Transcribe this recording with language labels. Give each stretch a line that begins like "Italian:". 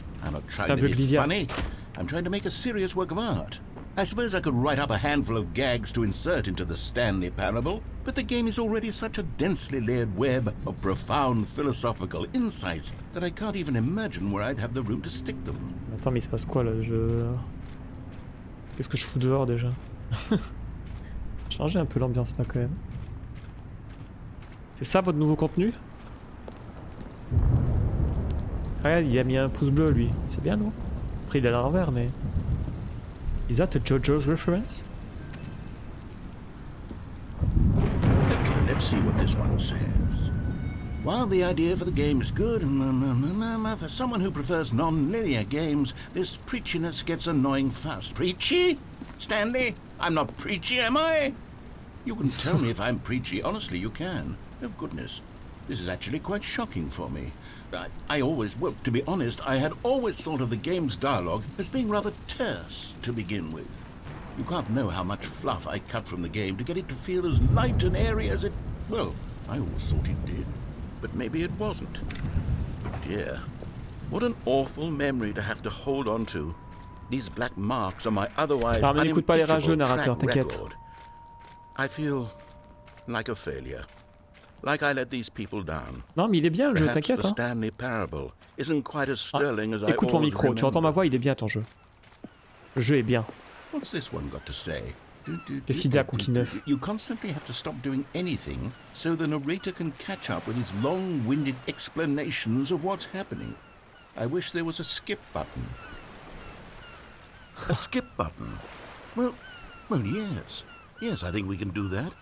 English: I'm not trying to be funny. I'm trying to make a serious work of art. I suppose I could write up a handful of gags to insert into the Stanley Parable, but the game is already such a densely layered web of profound philosophical insights that I can't even imagine where I'd have the room to stick them.
French: Attends, mais il se passe quoi là? Qu'est-ce que je fous dehors déjà? Changer un peu l'ambiance là quand même. C'est ça votre nouveau contenu? Regarde, il a mis un pouce bleu lui. C'est bien non? Après il est à l'envers mais...
English: Is that a JoJo's reference? Okay, let's see what this one says. While the idea for the game is good, for someone who prefers non-linear games, this preachiness gets annoying fast. Preachy? Stanley? I'm not preachy, am I? You can tell me if I'm preachy. Honestly, you can. Oh, goodness. This is actually quite shocking for me. Well, to be honest, I had always thought of the game's dialogue as being rather terse to begin with. You can't know how much fluff I cut from the game to get it to feel as light and airy as it... Well, I always thought it did. But maybe it wasn't. Dear, what an awful memory to have to hold on to. These black marks on my otherwise unimpeachable track record. I feel like a failure. Like I let these people down.
French: Non mais il est bien le jeu, t'inquiète.
English: The Stanley Parable isn't quite as sterling as I
French: écoute mon micro, tu entends ma voix, il est bien ton jeu. Le jeu est bien.
English: What's this one got to say?
French: Décidé à cookie neuf.
English: You constantly have to stop doing anything so the narrator can catch up with his long-winded explanations of what's happening. I wish there was a skip button. A skip button? Well, yes. Yes, I think we can do that.